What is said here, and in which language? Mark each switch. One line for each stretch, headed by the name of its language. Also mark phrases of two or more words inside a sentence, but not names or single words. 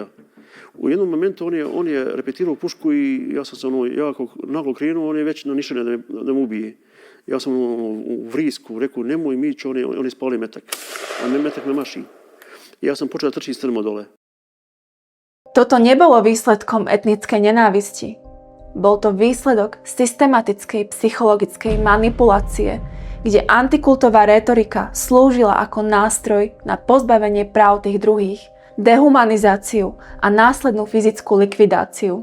Serbian: U jednom momentu on je repetirao pušku i ja sam se jako naglo krenuo, on je već na nišane da me ubije. Ja sam u vrisku rekao nemoj mić, on je spali metak, a metak me maši. Ja sam počeo da trčim strmo dole.
Slovak: Toto nebolo výsledkom etnickej nenávisti. Bol to výsledok systematickej psychologickej manipulácie, kde antikultová rétorika slúžila ako nástroj na pozbavenie práv tých druhých, dehumanizáciu a následnú fyzickú likvidáciu.